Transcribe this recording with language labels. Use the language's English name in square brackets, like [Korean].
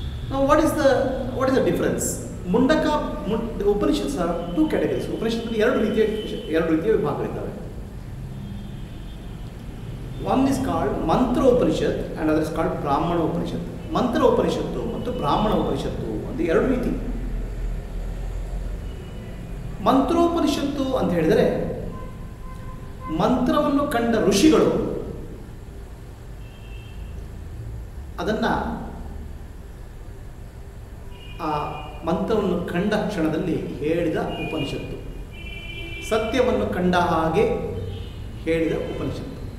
[English] Now what is the difference? Mundaka, the Upanishads are 2 categories. [Kannada] Upanishads ಎರಡು ರೀತಿಯ ವಿಭಾಗಗಳಿದ್ದಾವೆ. [English] One is called Mantra Upanishad and other is called Brahmana Upanishad. [Kannada] Mantra Upanishaddu ಮತ್ತು ಬ್ರಾಹ್ಮಣ ಉಪನಿಷತ್ತು ಅಂತ ಎರಡು ರೀತಿ. ಮಂತ್ರೋಪನಿಷತ್ತು ಅಂತ ಹೇಳಿದರೆ ಮಂತ್ರವನ್ನು ಕಂಡ ಋಷಿಗಳು ಅದನ್ನು ಆ ಮಂತ್ರವನ್ನು ಕಂಡ ಕ್ಷಣದಲ್ಲಿ ಹೇಳಿದ ಉಪನಿಷತ್ತು, ಸತ್ಯವನ್ನು ಕಂಡ ಹಾಗೆ ಹೇಳಿದ ಉಪನಿಷತ್ತು.